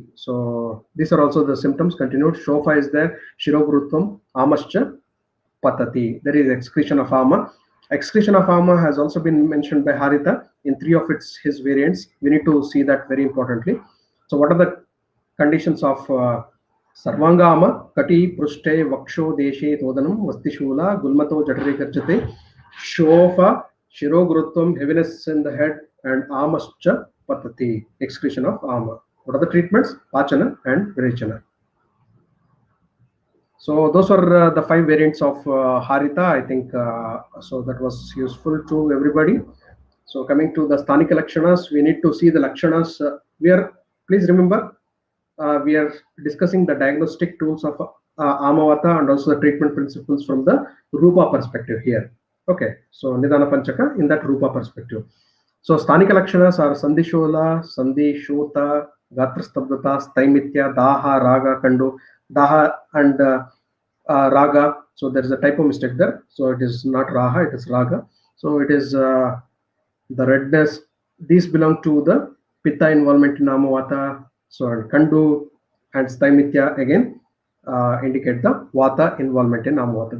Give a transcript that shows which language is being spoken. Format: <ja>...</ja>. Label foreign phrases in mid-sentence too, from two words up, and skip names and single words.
<en>So these are also the symptoms continued. Shofa is there,</en> <sa>Shirogurutvam, Amascha, Patati.</sa> <en>There is excretion of Ama. Excretion of Ama has also been mentioned by Harita in 3 of his variants. We need to see that very importantly. So what are the conditions of Sarvanga Ama?</en> <sa>Kati, Prushte, Vaksho, Deshe, Todanam, Vastishula, Gulmato, Jatare Karjate, Shofa, Shirogurutvam,</sa> <en>heaviness in the head, and</en> <sa>Amascha Patati,</sa> <en>excretion of Ama. What are the treatments? Pachana and Virechana. So those are the 5 variants of Harita. I think so that was useful to everybody. So coming to the</en> <sa>Sthanika Lakshanas,</sa> <en>we need to see the Lakshanas. Please remember, we are discussing the diagnostic tools of Amavata and also the treatment principles from the Rupa perspective here. Okay, so</en> <sa>Nidana Panchaka</sa> <en>in that Rupa perspective. So</en> <sa>Sthanika Lakshanas are Sandishola, Sandhi, Shota, Gatra Stabdata, Staimitya, Daha, Raga, Kandu,</sa> <en>Daha and Raga. So there is a typo mistake there. So it is not Raha, it is Raga. So it is the redness. These belong to the Pitta involvement in Amavata. So Kandu and Staimitya again indicate the Vata involvement in Amavata.</en>